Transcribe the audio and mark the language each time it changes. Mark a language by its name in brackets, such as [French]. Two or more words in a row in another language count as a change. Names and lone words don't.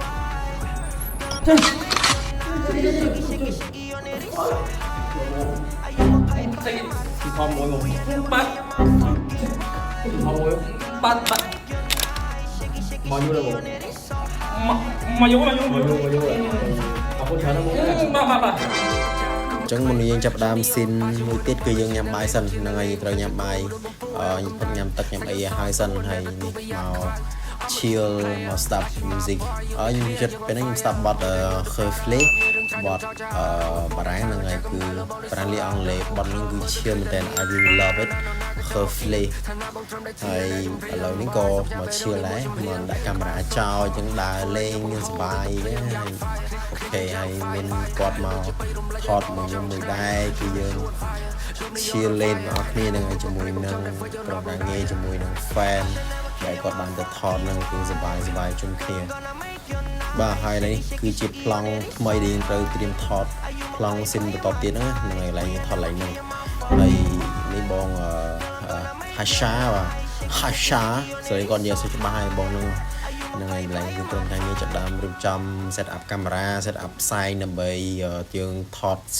[Khmer] ធំមួយបាត់ធំមួយបាត់មកយូរแล้วមកយូរអរគុណច្រើនមកបាទ អញ្ចឹងមុនយើងចាប់ដើមស៊ីនមួយទៀតគឺយើងញ៉ាំបាយសិនហ្នឹងហើយត្រូវញ៉ាំបាយញ៉ាំទឹកញ៉ាំអីឲ្យហើយសិនហើយនេះមក chill មក [English] stop music [Khmer] ខ្ញុំចិត្តពេលហ្នឹងខ្ញុំ stop បទ Khefle បទបារាំងហ្នឹងហើយគឺ ប្រាំងលីអង់គ្លេសបទហ្នឹងគឺ chill មែនតើ [English] I really love it [Khmer] Khefle ហើយឥឡូវនេះក៏មក chill ដែរមកដាក់កាមេរ៉ាចោលអញ្ចឹងដើរលេងសប្បាយ ដែរហើយអូខេហើយមានគាត់មកថតមកខ្ញុំមួយដែរគឺយើង chill លេងបងប្អូនគ្នានឹងជាមួយនឹង ក្រុមការងារជាមួយនឹង fan ដែលគាត់បានទៅថតនឹងគឺសប្បាយជុំគ្នាបាទហើយនេះគឺជាប្លង់ថ្មីដែលយើងត្រូវត្រៀមថតប្លង់ស៊ីនបន្តទៀតហ្នឹងហើយឡើងថតឡើងហ្នឹងហើយនេះបងHasha បាទ Hasha ស្រីគាត់និយាយសុខច្បាស់ហើយបងនឹងហើយឡើងគឺក្រុមការងារចាប់ដើមរៀបចំ [English] set up [Khmer] កាមេរ៉ា [English] set up [Khmer] ផ្សែងដើម្បីយើងថតស៊ីន